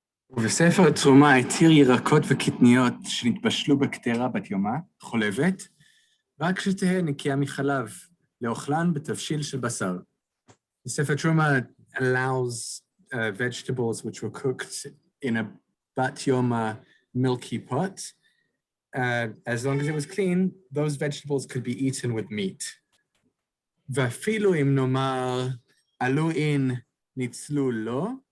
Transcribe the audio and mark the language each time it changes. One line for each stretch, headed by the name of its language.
Hebrew: ובספר התרומה התיר ירקות וקטניות שנתבשלו בקטרה בת יומה, חולבת, רק שתהא נקייה מחלב, לאוכלן בתבשיל של בשר.
English: The Sefer Truma allows vegetables which were cooked in a bat yoma milky pot. As long as it was clean, those vegetables could be eaten with meat.
Hebrew: ואפילו אם נאמר, עלו in ניצלו לא,